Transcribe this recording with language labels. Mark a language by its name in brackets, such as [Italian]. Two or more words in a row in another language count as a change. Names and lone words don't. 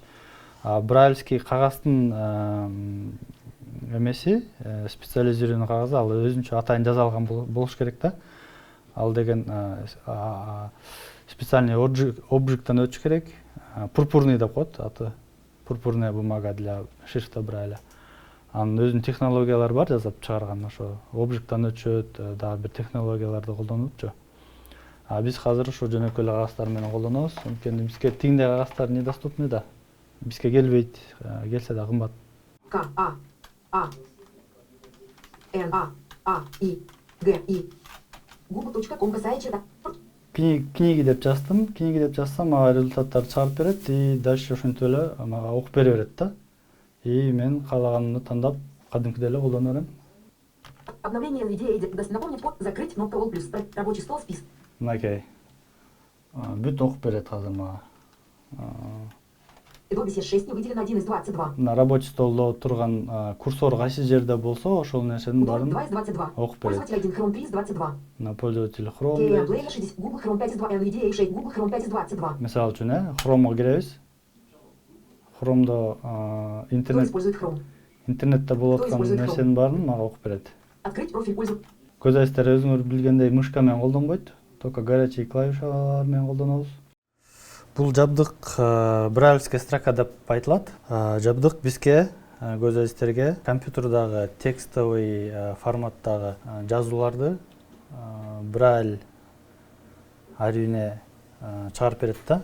[Kyrgyz] Брайльский кагаздын эмеси, специализированный кагазы, ал өзүнчө атайын жасалган болуш керек да. Ал деген специальный обжиктан өтүш керек. Пурпурный деп коет аты. [Russian] Пурпурная бумага для шрифта Брайля. [Kyrgyz] Анын өзүнүн технологиялары бар, жасап чыгарган, ошо обжиктан өтүшөт, дагы бир технологияларды колдонупчу. Биз азыр ошо жөнөкөй эле кагаздар менен колдонобуз. Анткени бизге тиңдей кагаздар недоступный да. Бизге келбейт, келсе да кымбат. [Russian] К А Н А И Г И google.com касая черта. [Kyrgyz] Книги деп жаздым. Книги деп жазсам, мага результаттарды чыгарып берет [Russian] и дальше [Kyrgyz] ошентип эле мага окуп бере берет да. И мен каалаганымды тандап, кадимкидей эле колдоно берем. [Russian] Обновление NVDA. Напомнить код, закрыть, кнопка All+. Рабочий стол, список. [Kyrgyz] Мынакей. Бүт окуп берет азыр мага. [Russian] Adobe CS6 не выделено 1 из 22. На рабочий [Kyrgyz] столдо турган курсор кайсы жерде болсо, ошол нерсенин баарын [Russian] 2 из 22. [Kyrgyz] окуп берет. [Russian] Пользователь 1, Chrome 3 из 22. На пользователь Chrome. Player 60, Google Chrome 5 из 2, NVDA 6, Google Chrome 5 из 22. [Kyrgyz] Мисалы үчүн, Chrome'га киребиз. Chrome'до [Russian] Кто использует Chrome? [Kyrgyz] интернетте болуп аткан нерсенин баарын мага окуп берет. [Russian] Открыть профиль пользователя. [Kyrgyz] Көз ажиздер өзүңөр билгендей мышка менен колдонбойт, [Russian] только горячий [Kyrgyz] клавишалар менен колдонобуз. Бул жабдык [Russian] брайльский строка [Kyrgyz] деп айтылат. Жабдык бизге, көз ажиздерге, компьютердагы текстовый форматтагы жазууларды брайль арийне чыгарып берет да.